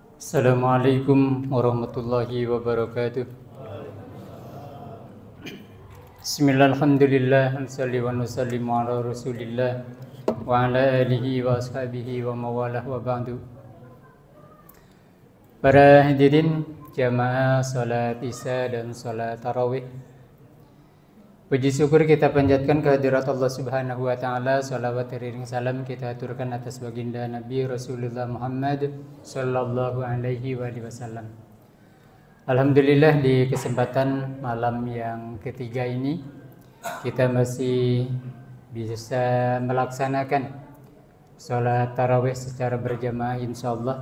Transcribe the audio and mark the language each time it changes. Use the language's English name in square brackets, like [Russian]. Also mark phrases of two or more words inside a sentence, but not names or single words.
[Arabic] السلام عليكم ورحمة الله وبركاته بسم الله الحمد لله نصلي ونسلم على رسول الله وعلى آله وأصحابه وموالاه وبعد. [Indonesian] Para hadirin jamaah salat isya dan salat tarawih, puji syukur kita panjatkan kehadirat Allah [Arabic] سبحانه وتعالى. [Indonesian] Shalawat iring salam kita aturkan atas baginda Nabi Rasulullah Muhammad [Arabic] صلى الله عليه وسلم. [Indonesian] Alhamdulillah, di kesempatan malam yang ketiga ini kita masih bisa melaksanakan salat tarawih secara berjamaah insyaallah.